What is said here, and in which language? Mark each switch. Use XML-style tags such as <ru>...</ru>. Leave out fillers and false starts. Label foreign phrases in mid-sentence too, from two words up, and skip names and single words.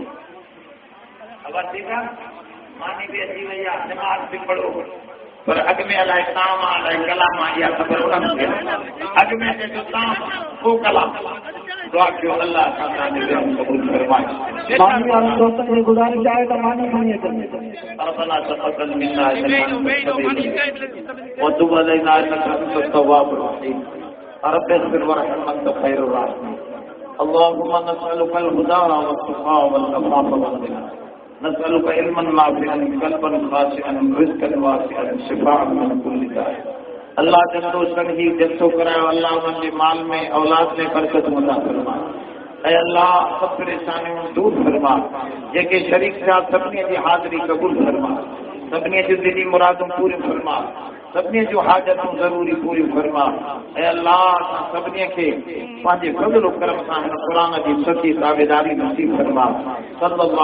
<sd>अब ठीकु आहे, मानी बि अची वई आहे, नमाज़ बि पढ़ो, पर अॻु में अलाए ताम अलाए कलाम इहा ख़बर उन्हनि खे। अॻु में जेको ताम को कलाम दुआ कयो अल्लाह तव्हांजे दिलि क़बूल फरमाए। मानी वाले दोस्तन खे गुज़ारिश आहे त मानी खणी अचनि।</sd> <ar>ربنا تقبل منا وتب علينا انك انت التواب الرحيم رب اغفر وارحم انت خير الراحمين اللهم نسالك الهدى والتقى والعفاف والغنى نسالك علما نافعا قلبا خاشعا رزقا واسعا شفاء من كل داء</ar> <sd>अल्लाह जल्दो सही जल्दो करायो।</sd> <ur>اللہ ان کے مال میں اولاد میں برکت عطا فرما.</ur> <sd>ऐं अल्लाह सब परेशानियों दूर फरमा। जेके शरीक थिया सभिनी जी हाज़िरी क़बूल फरमा, सभिनी जूं दिली मुरादूं पूरी फरमा, सभिनी जूं हाजतूं ज़रूरी पूरी फरमा। ऐं अल्लाह सभिनी खे पंहिंजे फज़ल करम सां हिन क़ुरान जी सची ताबेदारी नसीब फरमा।</sd>